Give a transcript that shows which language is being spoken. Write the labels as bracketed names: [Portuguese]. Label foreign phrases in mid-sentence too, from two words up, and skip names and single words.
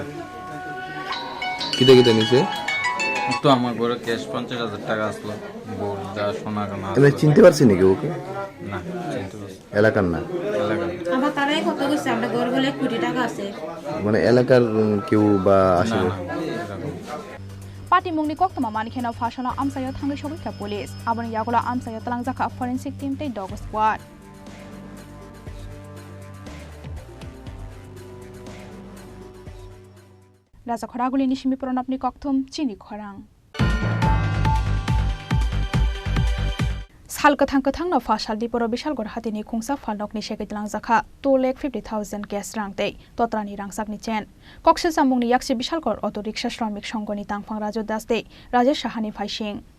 [Bangla] কিতে কিতে নিছে তো আমার ঘরে ক্যাশ 50,000 টাকা আসলো গোল্ড যা সোনা গয়না এমনি চিনতে পারছি নাকি ওকে না চিনতে পারছি এলাকার না আমার তারাই কত কইছে আমরা ঘর বলে 1 কোটি টাকা আছে মানে এলাকার কেউ বা আসে [Kok Borok] Party mungni koktama manikhena phashana amsaya thangai shogika police abani yagulo amsaya talangjaka [English] forensic team [Kok Borok] tei [English] dog squad [Kok Borok] Raja Khoraguli nishimi pronapni kokthum Chini Khorang Hal kathang kathang no fashal di poro bishal gor hatini khungsa falnok ni shekit lang zakha 2,50,000 gas rang tei totrani rangsak ni chen kokshil samung ni yakshi bishal gor [English] auto rickshaw [Kok Borok] shramik songoni tangphang Raju Das tei Rajesh Sahani phaising